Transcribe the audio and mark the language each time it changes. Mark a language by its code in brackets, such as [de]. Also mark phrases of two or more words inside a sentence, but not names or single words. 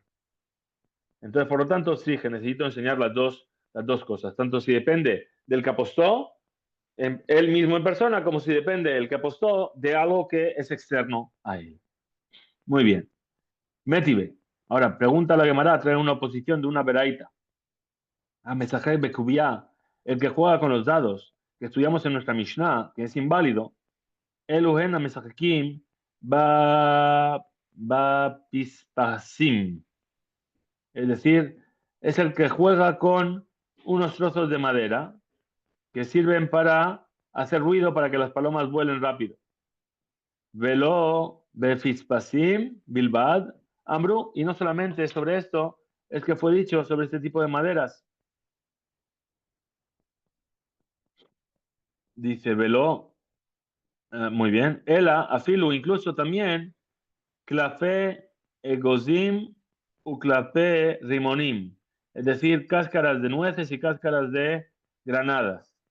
[es] Entonces, por lo tanto, sí que necesito enseñar las dos cosas, tanto si depende del que apostó, él mismo en persona, como si depende el que apostó de algo que es externo a él. Muy bien. Métibe. Ahora, pregunta a la Gemara, trae una oposición de una veraita. [he] המשחק בקוביא, [es] el que juega con los dados, que estudiamos en nuestra Mishnah, que es inválido. [he] אלו הן המשחקים בפספסים. [es] Es decir, es el que juega con unos trozos de madera que sirven para hacer ruido para que las palomas vuelen rápido. [he] ולא בפספסים בלבד אמרו, [es] y no solamente sobre esto es que fue dicho sobre este tipo de maderas. dice Velo, muy bien, [he] אלא, אפילו, [es] incluso también, [he] קליפי אגוזים וקליפי רימונים, [es] es decir, cáscaras de nueces y cáscaras de granadas.